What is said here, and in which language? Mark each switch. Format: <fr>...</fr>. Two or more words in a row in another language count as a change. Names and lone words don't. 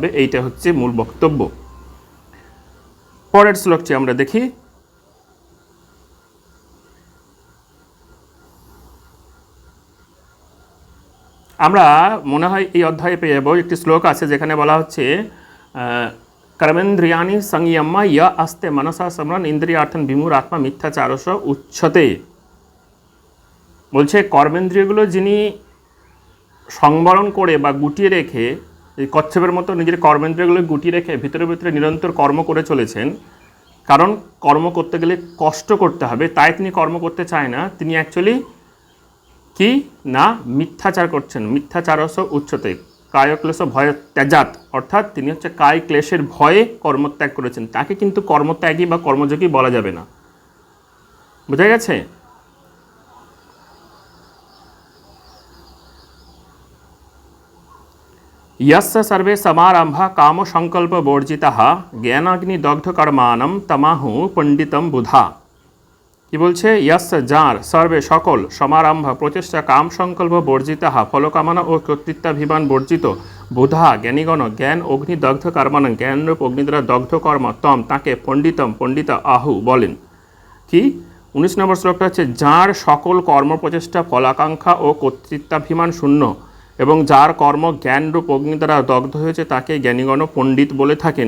<bn>এইটা হচ্ছে মূল বক্তব্য। পরের শ্লোকটি আমরা দেখি। আমরা মনে হয় এই অধ্যায়ে পেয়ে যাবো একটি শ্লোক আছে যেখানে বলা হচ্ছে</bn> <sa>कर्मेन्द्रियाणि संयम्य य आस्ते मनसा स्मरण इंद्रियार्थन विमूढ़ आत्मा मिथ्याचारस उच्यते।</sa> <bn>বলছে কর্মেন্দ্রিয়গুলো যিনি সংবরণ করে বা গুটিয়ে রেখে, এই কচ্ছপের মতো নিজের কর্মেন্দ্রিয়গুলো গুটিয়ে রেখে ভিতরে ভিতরে নিরন্তর কর্ম করে চলেছেন। কারণ কর্ম করতে গেলে কষ্ট করতে হবে, তাই তিনি কর্ম করতে চায় না। তিনি অ্যাকচুয়ালি কি না মিথ্যাচার করছেন।</bn> <sa>মিথ্যাচারস উচ্চতে, কায়ক্লেশ ভয় ত্যাজাত,</sa> <bn>অর্থাৎ তিনি হচ্ছে কায় ক্লেশের ভয়ে কর্মত্যাগ করেছেন। তাকে কিন্তু কর্মত্যাগী বা কর্মযোগী বলা যাবে না। বোঝা গেছে?</bn> <sa>यस्य सर्वे समारंभा काम संकल्प बर्जिताः ज्ञानाग्नि दग्ध कर्माणं तमाहु पंडितम बुधा।</sa> <bn>কি বলছে? यस्य যার সর্বে সকল সমারম্ভ প্রচেষ্টা</bn> <sa>কাম সংকল্প বর্জিতাः</sa> <bn>ফলকামনা ও কর্তৃত্বাভিমান বর্জিত বুধা জ্ঞানীগণ</bn> <sa>জ্ঞান অগ্নি দগ্ধ কর্মাণং</sa> <bn>জ্ঞানরূপ অগ্নি দ্বারা দগ্ধ কর্ম তম তাকে পণ্ডিতম পণ্ডিত আহু বলেন। কি 19 নম্বর শ্লোকটা হচ্ছে যার সকল কর্ম প্রচেষ্টা ফলাকাঙ্ক্ষা ও কর্তৃত্বাভিমান শূন্য এবং যার কর্ম জ্ঞানরূপ অগ্নি দ্বারা দগ্ধ হয়েছে তাকে জ্ঞানীগণ পণ্ডিত বলে থাকেন।</bn>